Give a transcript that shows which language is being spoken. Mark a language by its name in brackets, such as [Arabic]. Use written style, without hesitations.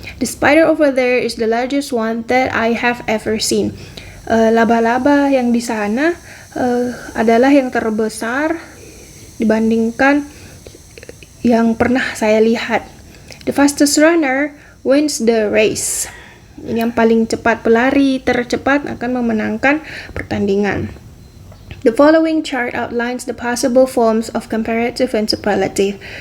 [English] The spider over there is the largest one that I have ever seen. [Indonesian] Laba-laba yang di sana adalah yang terbesar dibandingkan yang pernah saya lihat. [English] The fastest runner wins the race. [Indonesian] Ini yang paling cepat, pelari tercepat akan memenangkan pertandingan. [English] The following chart outlines the possible forms of comparative and superlative.